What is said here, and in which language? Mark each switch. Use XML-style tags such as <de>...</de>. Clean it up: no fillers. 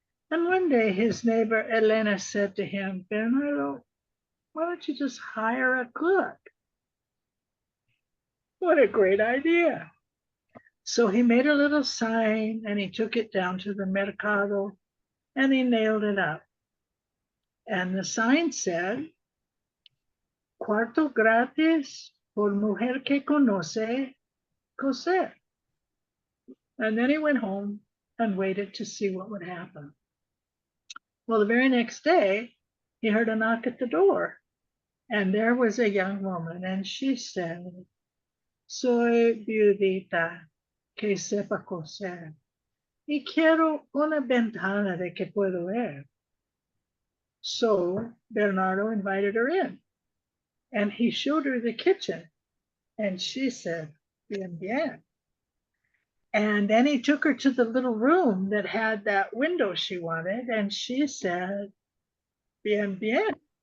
<en>And one day his neighbor Elena said to him, Bernardo, why don't you just hire a cook? What a great idea. So he made a little sign and he took it down to the mercado and he nailed it up. And the sign said,</en> <es>cuarto gratis por mujer que conoce coser.</es> <en>And then he went home and waited to see what would happen. Well, the very next day, he heard a knock at the door. And there was a young woman, and she said,</en> <es>soy viudita que sepa coser. Y quiero una ventana de que puedo ver.</es> <en>So Bernardo invited her in, and he showed her the kitchen. And she said,</en> <es>bien, bien.</es> <en>And then he took her to the little room that had that window she wanted, and she said, bien, bien.</en>